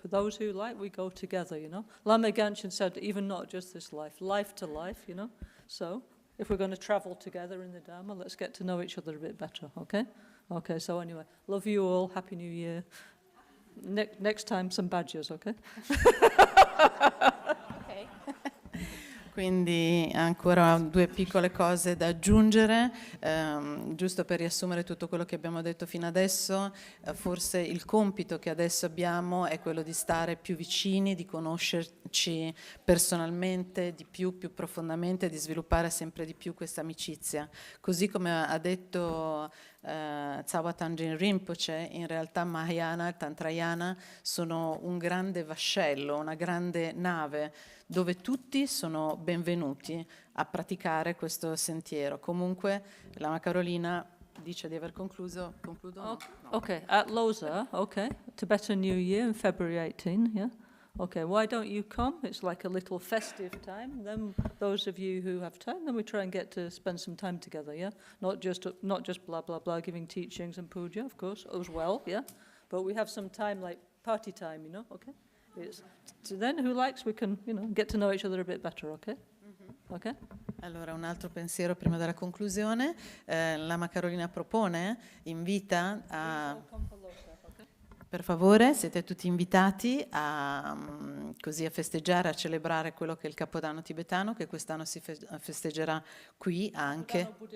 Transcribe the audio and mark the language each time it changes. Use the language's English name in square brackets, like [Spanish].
[English] For those who like, we go together, you know. Lama Ganchen said, even not just this life to life, you know. So, if we're going to travel together in the Dharma, let's get to know each other a bit better, okay? Okay, so anyway, love you all, Happy New Year. Next time, some badges, okay? [Italian] Quindi ancora due piccole cose da aggiungere, giusto per riassumere tutto quello che abbiamo detto fino adesso. Forse il compito che adesso abbiamo è quello di stare più vicini, di conoscerci personalmente di più profondamente, di sviluppare sempre di più questa amicizia. Così come ha detto Tsawa Tangchen Rinpoche, in realtà Mahayana e Tantrayana sono un grande vascello, una grande nave dove tutti sono benvenuti a praticare questo sentiero. Comunque Lama Carolina dice di aver concluso. Concludo? No. [English] Okay, at Lhasa, okay, Tibetan New Year in February 18, yeah? Okay, why don't you come? It's like a little festive time. Then those of you who have time, then we try and get to spend some time together, yeah? Not just blah, blah, blah, giving teachings and puja, of course, as well, yeah? But we have some time, like party time, you know, okay? So then who likes, we can, you know, get to know each other a bit better, okay? Okay? [Italian] Allora, un altro pensiero prima della conclusione. Lama Carolina propone, invita a... Per favore, siete tutti invitati a festeggiare, a celebrare quello che è il Capodanno tibetano, che quest'anno si festeggerà qui anche.